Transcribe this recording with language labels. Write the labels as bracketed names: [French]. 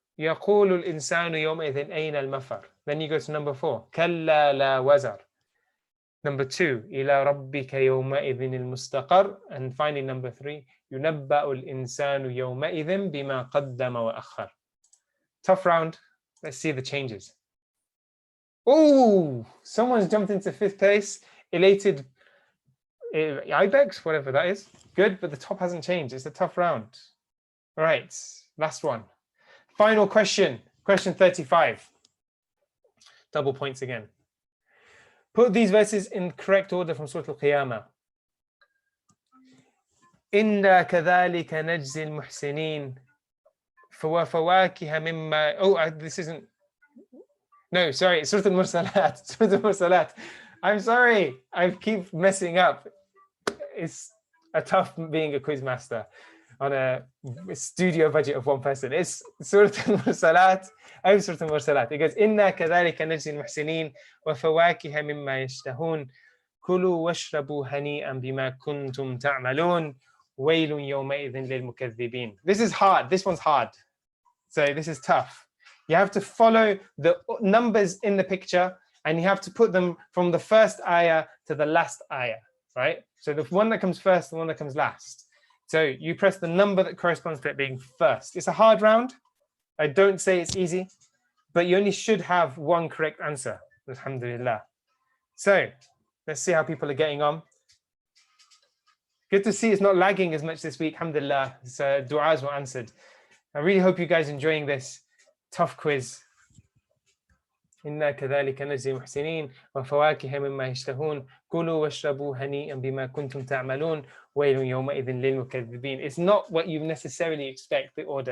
[Arabic] يقول الإنسان يومئذ أين المفر. [English] Then you go to number 4. [Arabic] كلا لا وزر. [English] Number 2. [Arabic] إلى ربك يومئذ المستقر. [English] And finally number 3. [Arabic] ينبأ الإنسان يومئذ بما قدم وأخر. [English] Tough round. Let's see the changes. Oh, someone's jumped into 5th place. Elated Ibex, whatever that is. Good, but the top hasn't changed. It's a tough round. All right, last one. Final question, question 35. Double points again. Put these verses in correct order from Surah Al-Qiyamah. [Arabic] إِنَّا كَذَلِكَ نَجْزِي الْمُحْسِنِينَ فَوَفَوَاكِهَ مِمَّا. [English] Oh, this isn't. No, sorry, Surah Al-Mursalat. Surah Al-Mursalat. I'm sorry, I keep messing up. It's a tough being a quiz master on a studio budget of one person. It's Surah Al-Mursalat. Surah Al-Mursalat. It goes, [Arabic] إِنَّا كَذَلِكَ نَجْزِي الْمُحْسِنِينَ وَفَوَاكِهَ مِمَّا يَشْتَهُونَ كُلُوا وَاشْرَبُوا هَنِيئًا بِمَا كُنْتُمْ تَعْمَلُونَ وَيْلٌ يَوْمَئِذٍ لِلْمُكَذِّبِينَ. [English] This is hard. This one's hard. So this is tough. You have to follow the numbers in the picture and you have to put them from the first ayah to the last ayah, right? So the one that comes first, the one that comes last. So you press the number that corresponds to it being first. It's a hard round. I don't say it's easy, but you only should have one correct answer. Alhamdulillah. So let's see how people are getting on. Good to see it's not lagging as much this week. Alhamdulillah. Du'as were answered. I really hope you guys are enjoying this tough quiz. [Arabic] إنا كذلك نجزي المحسنين وفواكه مما يشتهون كلوا واشربوا هنيئا بما كنتم تعملون ويل يومئذ للمكذبين. [English] It's not what you necessarily expect, the order.